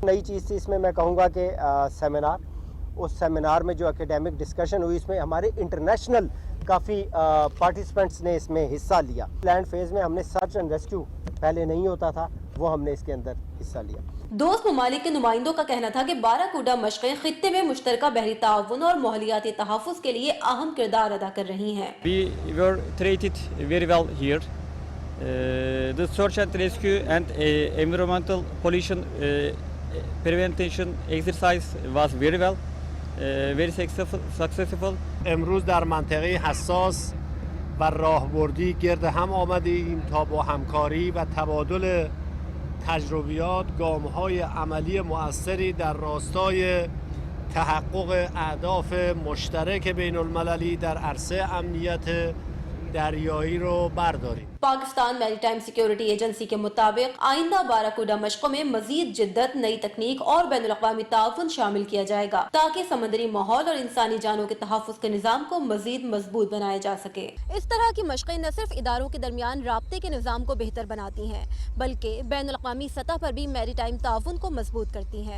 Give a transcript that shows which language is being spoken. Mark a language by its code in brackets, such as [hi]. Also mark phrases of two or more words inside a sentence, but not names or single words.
[ur] نئی چیز تھی اس میں کہوں گا کہ سیمینار، اس سیمینار میں جو [en] academic discussion [ur] ہوئی، اس میں ہمارے انٹرنیشنل کافی پارٹیسپینٹس نے اس میں حصہ لیا۔ [en] land phase [ur] میں ہم نے [en] search and rescue [ur] پہلے نہیں ہوتا تھا، وہ ہم نے اس کے اندر حصہ لیا۔ دوست ممالک کے نمائندوں کا کہنا تھا کہ باراکوڈا مشقیں خطے میں مشترکہ بحری تعاون اور ماحولیاتی تحفظ کے لیے اہم کردار ادا کر رہی ہیں۔ [en] We were treated very well here. The search and rescue and environmental pollution prevention exercise was very well, very successful. [fa] امروز در منطقه حساس و راهبردی گرد هم آمدیم تا با همکاری و تبادل تجربیات گام‌های عملی مؤثری در راستای تحقق اهداف مشترک بین المللی در عرصه امنیت دریایی رو برداریم۔ [ur] پاکستان میری ٹائم سیکیورٹی ایجنسی کے مطابق آئندہ باراکوڈا مشقوں میں مزید جدت، نئی تکنیک اور بین الاقوامی تعاون شامل کیا جائے گا تاکہ سمندری ماحول اور انسانی جانوں کے تحفظ کے نظام کو مزید مضبوط بنایا جا سکے۔ اس طرح کی مشقیں نہ صرف اداروں کے درمیان رابطے کے نظام کو بہتر بناتی ہیں بلکہ بین الاقوامی سطح پر بھی میری ٹائم تعاون کو مضبوط کرتی ہیں۔